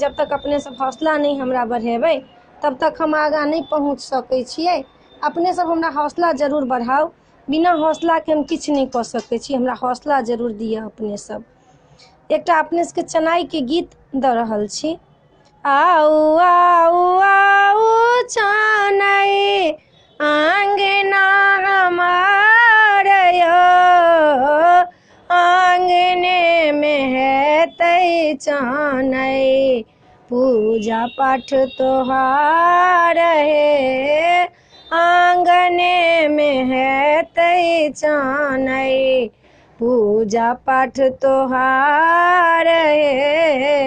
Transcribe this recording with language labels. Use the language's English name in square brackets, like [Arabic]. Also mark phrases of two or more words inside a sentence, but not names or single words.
[Maithili] जब तक अपने सब हौसला नहीं हमरा बढ़ेबै तब तक हम आगा नहीं पहुँच सकै छियै। अपने सब हमरा हौसला जरूर बढ़ाओ, बिना हौसला के हम किछ नहीं कऽ सकै छी, हमरा हौसला जरूर दिअ अपने सब। एकटा अपने सबके चनाई के गीत दऽ रहल छी। आऊ आऊ आऊ चनाई आंगना हमार यो, आंगने में हेतै चनाई पूजा पाठ तोहार हे, आंगने में हेतै चनाई पूजा पाठ तोहार हे।